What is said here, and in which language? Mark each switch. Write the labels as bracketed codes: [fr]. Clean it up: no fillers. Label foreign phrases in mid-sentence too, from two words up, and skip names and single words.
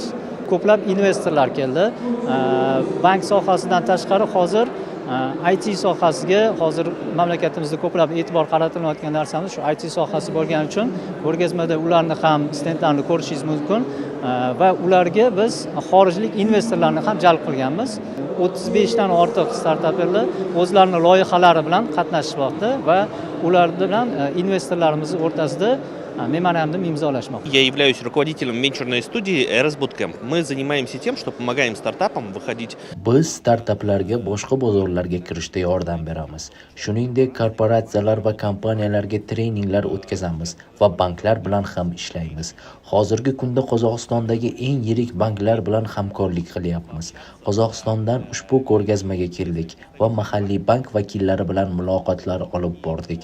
[uz] Ko'plab investorlar keldi. Bank sohasidan tashqari hozir IT sohasiga hozir mamlakatimizda ko'plab e'tibor qaratilayotgan narsamiz shu IT sohasi bo'lgani uchun ko'rgazmada ularni ham stendlarini ko'rishingiz mumkin va ularga biz xorijlik investorlarni ham jalb qilganmiz. 35 dan ortiq startaplar o'zlarining loyihalari bilan qatnashmoqda va ular bilan investorlarimiz o'rtasida меморандум имзолашmoqda. [ru] Я являюсь руководителем венчурной студии Eras Bootcamp. Мы занимаемся тем, что помогаем стартапам выходить. [uz] Biz startaplarga boshqa bozorlarga kirishda yordam beramiz. Shuningdek, korporatsiyalar va kompaniyalarga treninglar o'tkazamiz va banklar bilan ham ishlaymiz. Hozirgi kunda Qozog'istondagi eng yirik banklar bilan hamkorlik qilyapmiz. Qozog'istondan ushbu ko'rgazmaga keldik va mahalliy bank vakillari bilan muloqotlar olib bordik.